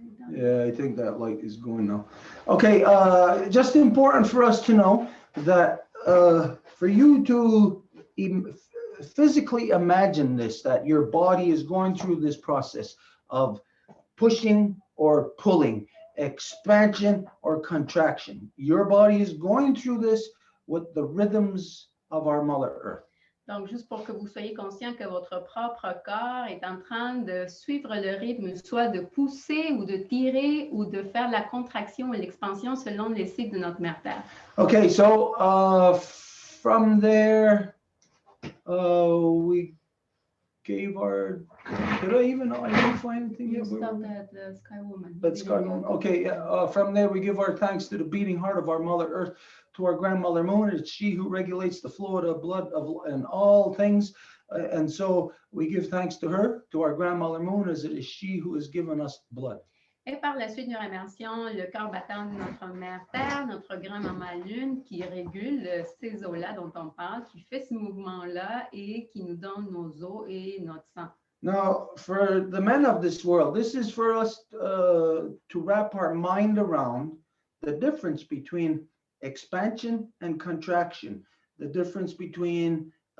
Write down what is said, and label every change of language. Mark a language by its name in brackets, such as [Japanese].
[English] Yeah, I think that light is going now. Okay, just important for us to know that for you to physically imagine this, that your body is going through this process of pushing or pulling, expansion or contraction. Your body is going through this with the rhythms of our Mother Earth. [French] Donc, juste pour que vous soyez conscient que votre propre corps est en train de suivre le rythme, soit de pousser ou de tirer ou de faire la contraction et l'expansion selon les cycles de notre mère Terre. [English] Okay, so from there, we gave our, did I even identify anything yet? You stopped at the Sky Woman. But Sky Moon, okay, from there we give our thanks to the beating heart of our Mother Earth, to our grandmother Moon. It's she who regulates the flow of the blood and all things. And so we give thanks to her, to our grandmother Moon, as it is she who has given us blood. [French] Et par la suite, nous remercions le cœur battant de notre mère Terre, notre grand-maman Lune, qui régule ces eaux-là dont on parle, qui fait ce mouvement-là et qui nous donne nos os et notre sang. [English] Now, for the men of this world, this is for us to wrap our mind around the difference between expansion and contraction, the difference between